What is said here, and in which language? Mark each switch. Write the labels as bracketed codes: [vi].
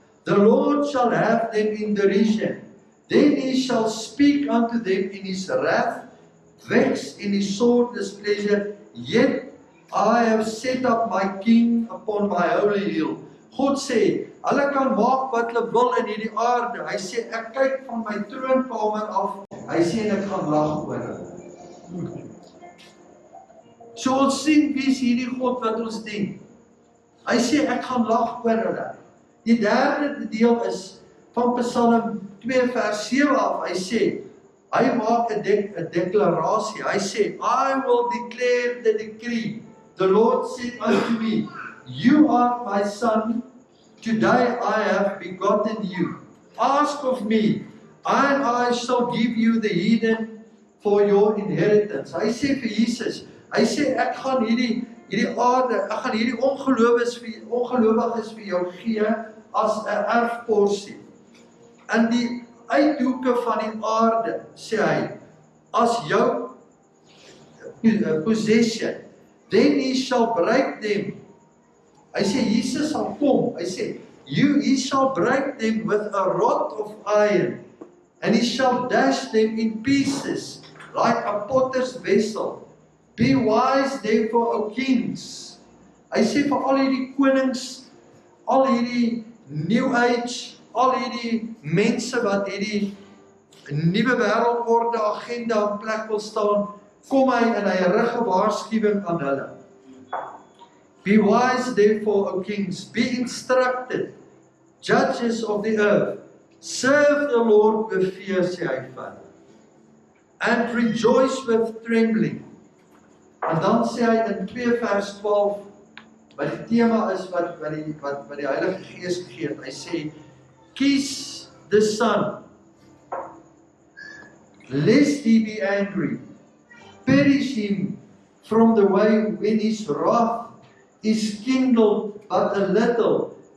[en] The Lord shall have them in derision. Then he shall speak unto them in his wrath, vex in his sore displeasure, yet I have set up my king upon my holy hill. [af] God sê, hulle kan maak wat hulle wil in hierdie aarde. Hy sê, ek kyk van my troonkamer af. Hy sê, en ek gaan lag oor hulle. So ons sien wie is hierdie God wat ons dien. Hy sê, ek gaan lag oor hulle. Die derde deel is van Psalm 2 vers 7 af. Hy sê, hy maak 'n deklarasie. Hy sê, [en] I will declare the decree. The Lord said unto me, you are my son, today I have begotten you. Ask of me, and I shall give you the heathen for your inheritance. [af] Hy sê vir Jesus, hy sê, ek gaan hierdie aarde, ek gaan hierdie ongelowiges vir jou gee as 'n erfporsie. In die uithoeke van die aarde, sê hy, as jou possession, [en] then he shall break them. [af] Hy sê, Jesus sal kom, hy sê, [en] he shall break them with a rod of iron, and he shall dash them in pieces, like a potter's vessel. Be wise therefore, O kings. [af] Hy sê vir al hierdie konings, al hierdie New Age, al hierdie mense wat hierdie nuwe wêreldorde agenda in plek wil staan, kom hy en hy rig 'n waarskuwing aan hulle. [en] Be wise therefore, O kings, be instructed, judges of the earth, serve the Lord with fear, [af] sê hy verder, [en] and rejoice with trembling. [af] En dan sê hy in 2 vers 12, wat die tema is wat die Heilige Gees gegee het, hy sê, kies [en] the Son, lest he be angry, perish him from the way when his wrath is kindled but a little.